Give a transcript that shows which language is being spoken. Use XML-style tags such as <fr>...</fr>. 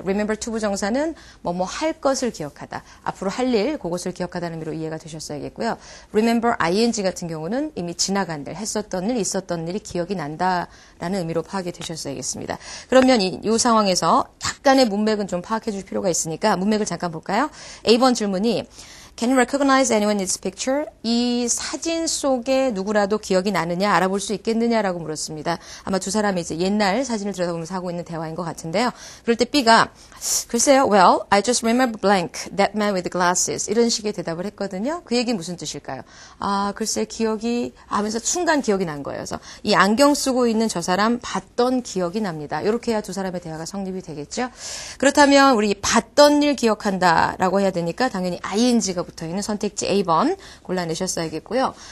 <ko>remember 투부정사는 할 것을 기억하다, 앞으로 할 일, 그것을 기억하다는 의미로 이해가 되셨어야겠고요. remember ing 같은 경우는 이미 지나간 일, 했었던 일, 있었던 일이 기억이 난다라는 의미로 파악이 되셨어야겠습니다. 그러면 이 상황에서 약간의 문맥은 좀 파악해 줄 필요가 있으니까 문맥을 잠깐 볼까요? A번 질문이</ko> <en>Can you recognize anyone in this picture?</en> <ko>이 사진 속에 누구라도 기억이 나느냐, 알아볼 수 있겠느냐라고 물었습니다. 아마 두 사람이 이제 옛날 사진을 들여다보면서 하고 있는 대화인 것 같은데요. 그럴 때 B가 글쎄요,</ko> <en>well, I just remember blank, that man with glasses.</en> <ko>이런 식의 대답을 했거든요. 그 얘기는 무슨 뜻일까요? 글쎄 기억이 하면서 순간 기억이 난 거예요. 그래서 이 안경 쓰고 있는 저 사람 봤던 기억이 납니다. 이렇게 해야 두 사람의 대화가 성립이 되겠죠. 그렇다면 우리 봤던 일 기억한다라고 해야 되니까 당연히 ing가 붙어있는 선택지 A번 골라내셨어야겠고요.</ko>